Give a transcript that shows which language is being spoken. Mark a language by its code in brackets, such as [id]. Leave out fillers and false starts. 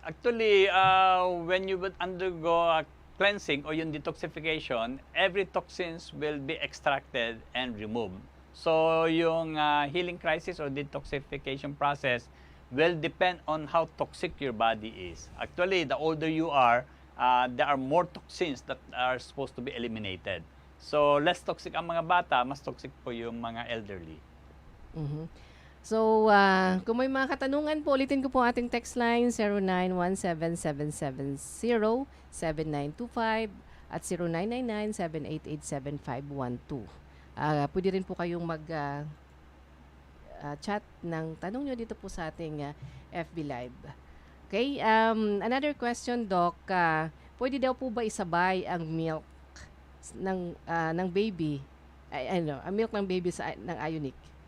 [en] Actually, when you would undergo a cleansing or yung detoxification, every toxins will be extracted and removed. [tl] So, yung [en] healing crisis or detoxification process will depend on how toxic your body is. Actually, the older you are, there are more toxins that are supposed to be eliminated. [tl] So, less toxic ang mga bata, mas toxic po yung mga elderly. Mhm. So, kung may mga katanungan po, ulitin ko po ating text line 0917-770-7925 at 0999-788-7512. Pwede rin po kayong chat ng tanong nyo dito po sa ating FB Live. [en] Okay, another question, Doc. [tl] Pwede daw po ba isabay ang milk ng baby, ang milk ng baby ng Ionique?